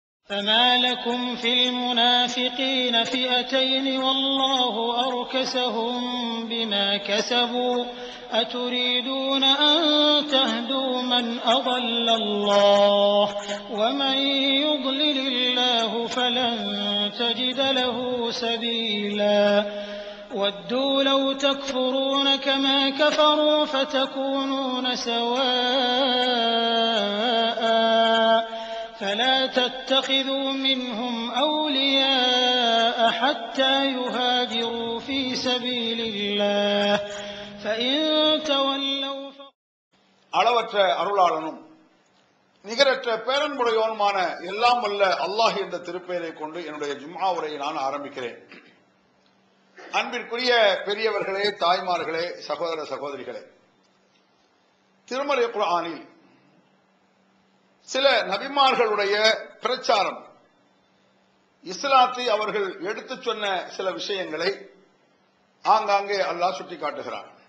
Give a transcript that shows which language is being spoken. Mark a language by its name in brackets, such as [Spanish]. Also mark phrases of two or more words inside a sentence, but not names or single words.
[Arabic] فما لكم في المنافقين فئتين والله أركسهم بما كسبوا أتريدون أن تهدوا من أضل الله ومن يضلل الله فلن تجد له سبيلا ودوا لو تكفرون كما كفروا فتكونون سواء فلا تتخذوا منهم أولياء حتى يهاجروا في سبيل الله فإن تولوا [Tamil] அளவற்ற அருளாளனும் நிகரற்ற பேரன்புடையோனுமான எல்லாம் வல்ல அல்லாஹ் என்ற திருப்பெயரை கொண்டு என்னுடைய ஜும்ஆ உரையை நான் ஆரம்பிக்கிறேன். அன்பிற்குரிய பெரியவர்களே, தாய்மார்களே, சகோதர சகோதரிகளே, திருமறை குர்ஆனில் சில நபிமார்களுடைய பிரச்சாரம், இஸ்லாத்தை அவர்கள் எடுத்துச் சொன்ன சில விஷயங்களை ஆங்காங்கே அல்லாஹ் சுட்டிக்காட்டுகிறார்.